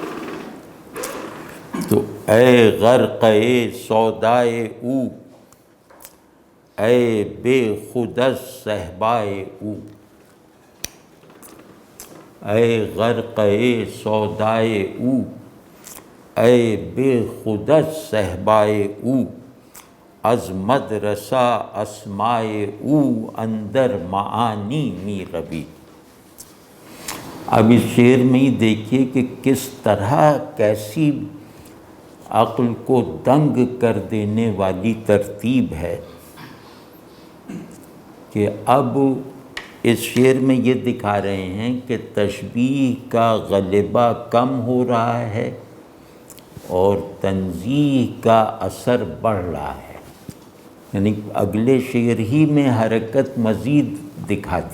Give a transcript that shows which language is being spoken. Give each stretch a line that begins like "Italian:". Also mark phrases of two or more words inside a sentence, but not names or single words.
Persian: تو اے غرقِ سودائے او، اے بے خودس صحبائے او، اے غرقِ سودائے او، اے بے خودس صحبائے او، از مدرسہ اسمائے او اندر معانی می روی۔
Urdu: اب اس شعر میں ہی دیکھیے کہ کس طرح کیسی عقل کو دنگ کر دینے والی ترتیب ہے کہ اب اس شعر میں یہ دکھا رہے ہیں کہ تشبیہ کا غلبہ کم ہو رہا ہے اور تنزیہ کا اثر بڑھ رہا ہے، یعنی اگلے شعر ہی میں حرکت مزید دکھا دی۔